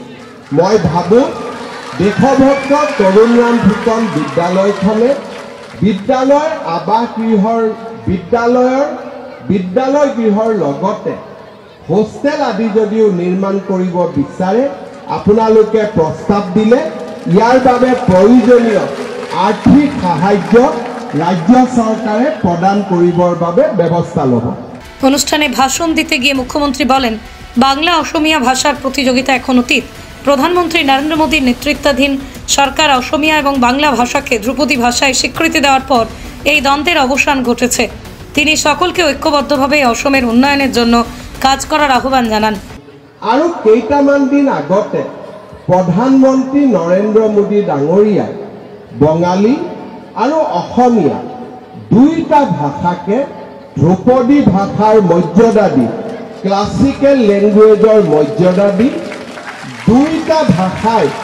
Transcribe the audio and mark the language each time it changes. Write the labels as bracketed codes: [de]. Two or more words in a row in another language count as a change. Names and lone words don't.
[as] মই ভাবোঁ দেশভক্ত তৰুণ ৰাম ফুকন বিদ্যালয়খনে বিদ্যালয় আৱাস বিদ্যালয় গৃহৰ লগতে হোষ্টেল আদি যদিও নিৰ্মাণ কৰিব বিচাৰে, আপোনালোকে প্ৰস্তাৱ দিলে ইয়াৰ বাবে প্ৰয়োজনীয় আৰ্থিক সাহায্য রাজ্য সরকারে প্রদান করিবার বাবে ব্যবস্থা লব। [bn] অনুষ্ঠানে ভাষণ দিতে গিয়ে মুখ্যমন্ত্রী বলেন, বাংলা অসমিয়া ভাষার প্রতিযোগিতা এখন অতীত। প্রধানমন্ত্রী নরেন্দ্র মোদীর নেতৃত্বাধীন সরকার অসমিয়া এবং বাংলা ভাষাকে ধ্রুপদী ভাষায় স্বীকৃতি দেওয়ার পর এই দ্বন্দ্বের অবসান ঘটেছে। তিনি সকলকে ঐক্যবদ্ধভাবে অসমের উন্নয়নের জন্য কাজ করার আহ্বান জানান। [as] আৰু কেইটামান দিন আগতে প্ৰধানমন্ত্ৰী নৰেন্দ্ৰ মোদী ডাঙৰীয়াই বঙালী আৰু অসমীয়া দুইটা ভাষাকে ধ্ৰুপদী ভাষাৰ মৰ্যাদা দি [en] classical language [as] মৰ্যাদা দি দুইটা ভাষাই